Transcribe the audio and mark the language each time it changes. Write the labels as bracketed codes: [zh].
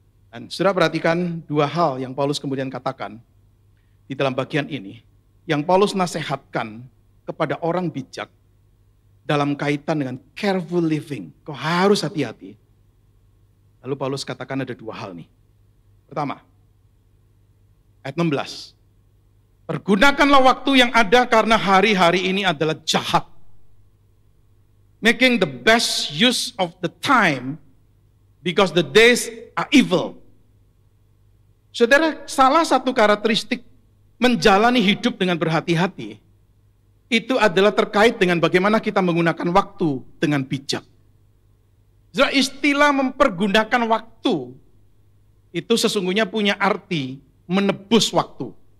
[id] Dan sudah perhatikan dua hal yang Paulus kemudian katakan di dalam bagian ini, yang Paulus nasihatkan kepada orang bijak dalam kaitan dengan [en] careful living. [id] Kau harus hati-hati. Lalu Paulus katakan ada dua hal nih. Pertama, ayat 16. Pergunakanlah waktu yang ada karena hari-hari ini adalah jahat. [en] Making the best use of the time because the days are evil. [id] Saudara, salah satu karakteristik menjalani hidup dengan berhati-hati itu adalah terkait dengan bagaimana kita menggunakan waktu dengan bijak. Saudara, istilah mempergunakan waktu itu sesungguhnya punya arti menebus waktu.